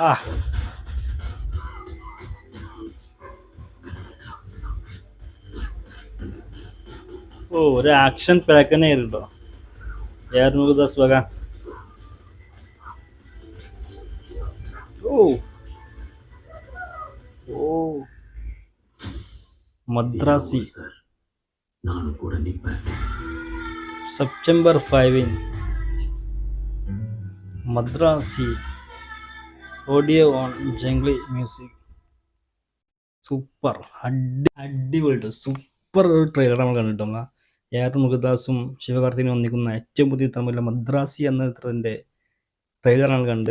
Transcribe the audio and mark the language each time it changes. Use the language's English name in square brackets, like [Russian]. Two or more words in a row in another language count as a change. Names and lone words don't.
[Malayalam] ഓ ഒരു [English] action pack [Malayalam] തന്നെ ആയിരുന്നു കേട്ടോ. AR മുരുകദാസ് വക. ഓ ഓ മദ്രാസി. [Tamil] நானும் கூட நிற்பேன். [Malayalam] സെപ്റ്റംബർ 5 മദ്രാസി. [English] audio on Junglee Music. [Malayalam] സൂപ്പർ അടിപൊളി സൂപ്പർ ട്രെയിലർ നമ്മൾ കണ്ടിട്ടുള്ള AR മുരുകദാസും ശിവകാർത്തികനും ഒന്നിക്കുന്ന ഏറ്റവും പുതിയ ചിത്രമല്ല മദ്രാസി എന്ന ചിത്രത്തിൻ്റെ ട്രെയിലറാണ് കണ്ട്.